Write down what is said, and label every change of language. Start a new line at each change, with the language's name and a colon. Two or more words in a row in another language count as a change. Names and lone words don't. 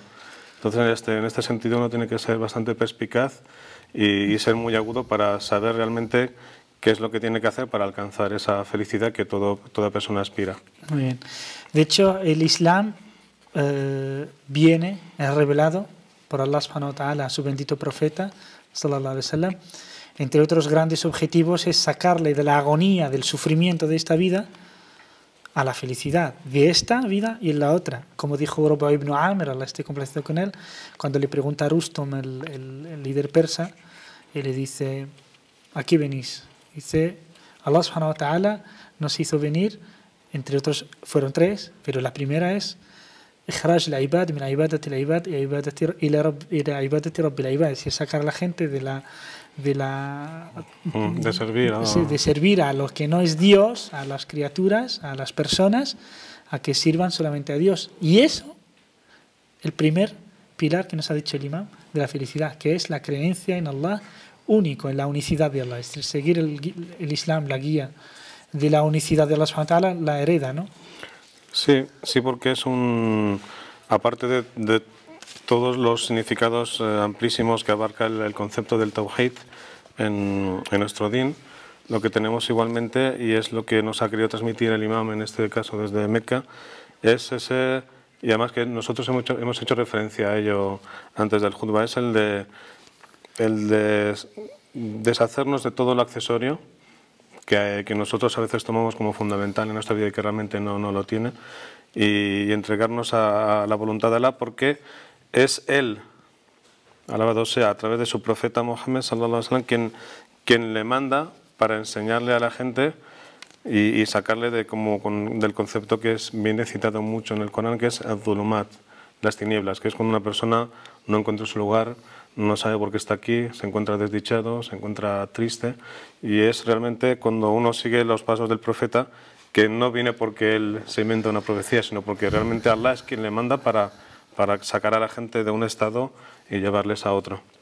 Spanish: Entonces, en este sentido, uno tiene que ser bastante perspicaz y ser muy agudo para saber realmente qué es lo que tiene que hacer para alcanzar esa felicidad que toda persona aspira. Muy bien. De hecho, el Islam es revelado por Allah
Arabic: سبحانه وتعالى
Spanish: a su bendito profeta,
Arabic: صلى الله عليه وسلم.
Spanish: Entre otros grandes objetivos es sacarle de la agonía, del sufrimiento de esta vida, a la felicidad de esta vida y en la otra. Como dijo Rabbi ibn Amr, Allah esté complacido con él, cuando le pregunta a Rustum, el líder persa, y le dice, ¿a qué venís? Dice, Allah
Arabic: سبحانه وتعالى
Spanish: nos hizo venir, entre otros fueron tres, pero la primera es
Arabic: إخراج العباد من عبادة العباد إلى عبادة رب العباد,
Spanish: es decir, sacar a la gente de servir a lo que no es Dios, a las criaturas, a las personas, a que sirvan solamente a Dios. Y eso, el primer pilar que nos ha dicho el imam de la felicidad, que es la creencia en Allah único, en la unicidad de Allah, es decir, seguir el Islam, la guía de la unicidad de Allah
Arabic: سبحانه وتعالى,
Spanish: la hereda, ¿no? Sí, porque es aparte de todos los significados amplísimos que abarca el concepto del Tawhid en nuestro din, lo que tenemos igualmente, y es lo que nos ha querido transmitir el imam en este caso desde Meca, es ese, y además que nosotros hemos hecho referencia a ello antes del Judba, es el de deshacernos de todo lo accesorio que nosotros a veces tomamos como fundamental en nuestra vida y que realmente no lo tiene, y entregarnos a la voluntad de Allah, porque es Él, alabado sea, a través de su profeta Mohammed
Arabic: صلى الله عليه وسلم,
Spanish: quien le manda para enseñarle a la gente y sacarle del concepto que viene citado mucho en el Corán, que es al-dhulumat, las tinieblas, que es cuando una persona no encuentra su lugar, no sabe por qué está aquí, se encuentra desdichado, se encuentra triste, y es realmente cuando uno sigue los pasos del profeta, que no viene porque él se inventa una profecía, sino porque realmente Allah es quien le manda para sacar a la gente de un estado y llevarles a otro.